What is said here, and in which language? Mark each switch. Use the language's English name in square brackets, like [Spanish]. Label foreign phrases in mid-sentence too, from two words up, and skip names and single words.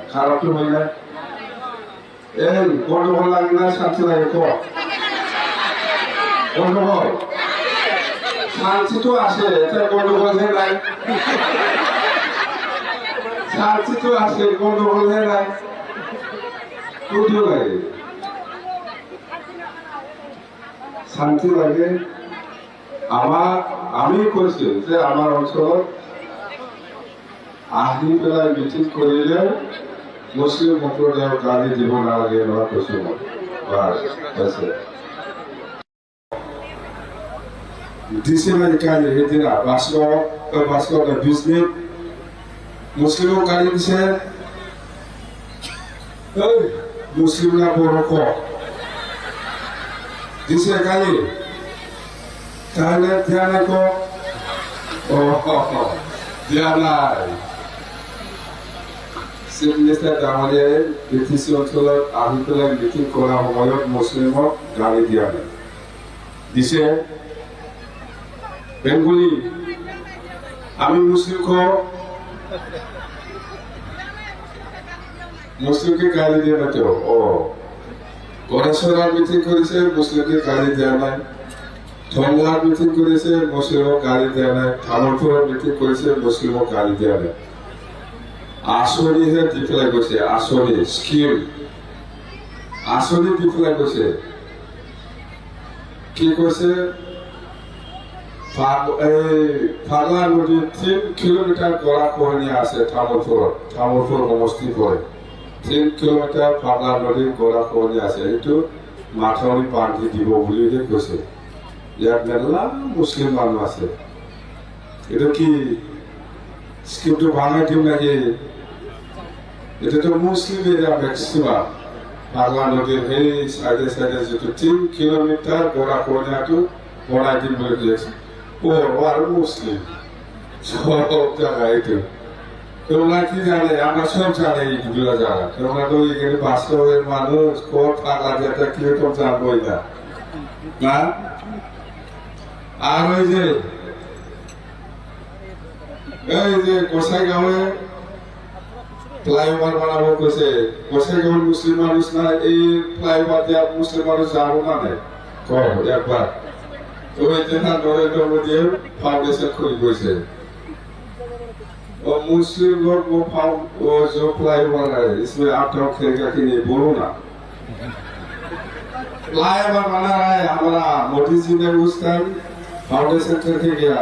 [Bangla] খারাপ তো হয় না? এই গন্ডগোল লাগে না? শান্তি লাগে? গন্ডগোল শান্তি তো আসে, এটা গন্ডগোল হে নাই। শান্তি তো আসে, গন্ডগোল হে নাই। কোথাও লাগে শান্তি লাগে। [Assamese] আমি কৈছো যে আমার অঞ্চলত আহি পেলাই মিটিং কৰিলে মুছলিম সম্প্ৰদায়ক গালি দিব নালাগে এনেকুৱা কৈছো মই। দিছে না গালি সেইদিনা ভাস্কৰ বিজনেছ মুছলিমক গালি দিছে। [Bangla] মুছলিম না বড় কওক দিছে গালি, তাহলে ধ্যান রাখো। [Assamese] দিয়া নাই। [English] chief minister [Assamese] ডাঙৰীয়াই বিটিচি অঞ্চলত আহি পেলাই মিটিং কৰা সময়ত মুছলিমক গালি দিয়া নাই, দিছে বেঙ্গলি। [Bangla] আমি মুসলিমকে গালি দিয়ে না কেউ। গণেশ্বরার মিটিং করেছে, মুসলিমকে গালি দেওয়া নাই। ধমলার মিটিং করেছে, মুসলিমক গালি দেওয়া নাই। থামলপুরের মিটিং করেছে, মুসলিমক গালি দেওয়া নাই। [Assamese] আসনিহে দি পেলাই গৈছে, আসনি স্কিম আসনি দি পেলাই গৈছে। [Bangla] কি কৈছে? ফাগলা নদীর 3 কিলোমিটার গড়া খহনীয়া আছে থামলপুৰত। [Assamese] থামলপুৰ সমষ্টি পৰে। 3 কিলোমিটার ফাগলা নদীর গড়া খহনীয়া আছে। এইটো মাথাউৰি বান্ধি দিব বুলিহে কৈছে। ইয়াত মেলা মুছলিম মানুহ আছে। [Bangla] এটা কি স্কিমটো ভাঙাই দিম নাকি? এটা তো মুছলিম [English] area maximum. [Assamese] ফাগলা নদীর সেই সাইডে সাইডে যিটো 3 কিলোমিটার গড়া খহনীয়াটো বনাই দিম বুলি কৈছে। [Bangla] আর মুসলিম সব জায়গায় এটা তোমরা কি জানে? আমরা সব জানি এইগুলো জায়গা। তোমরা তো এখানে বাস্তবের মানুষ, কোন ফাঁকা যেটা কি রকম জানবোই না। আর ওই যে গোসাইগাঁওয়ে ফ্লাইওভার বানাবো কইছে। গোসাইগাঁওয়ের মুসলিম মানুষ না, এই ফ্লাইওভার দিয়ে মুসলিম মানুষ যাবো না একবার। [Hindi] नरेंद्र मोदी फाउंडेशन खुल गई। और मुस्लिम लोग वो जो फ्लाईओवर है इसमें आप लोग खेलेगा कि नहीं बोलो ना। फ्लाईओवर बना रहा है हमारा मोदी जी ने उस टाइम फाउंडेशन करके गया।